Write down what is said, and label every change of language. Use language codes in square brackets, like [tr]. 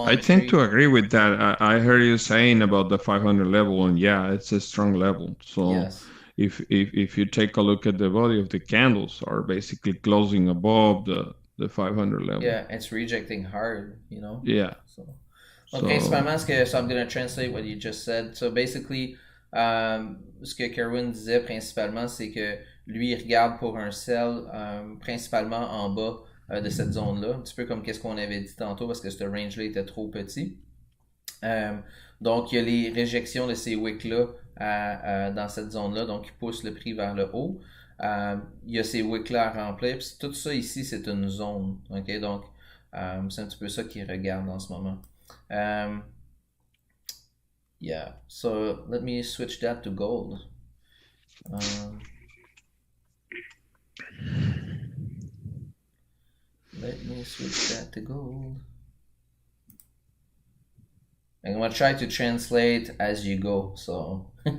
[en] I tend to agree with that. I heard you saying about the 500 level, and it's a strong level. So if you take a look at the body of the candles, are basically closing above the 500 level. Yeah, it's rejecting hard, Yeah. So [fr] principalement, [en] so I'm going to translate what you just said. So basically, [fr] ce que Kerwin disait principalement, c'est que lui, il regarde pour un sell principalement en bas de cette zone-là, un petit peu comme qu'est-ce qu'on avait dit tantôt parce que ce range-là était trop petit. Donc, il y a les réjections de ces wicks-là dans cette zone-là, donc qui poussent le prix vers le haut. Il y a ces wicks-là à remplir. Puis tout ça ici, c'est une zone. Okay? Donc, C'est un petit peu ça qu'ils regardent en ce moment. [en] Yeah, so let me switch that to gold. Let me switch that to gold. I'm gonna try to translate as you go, so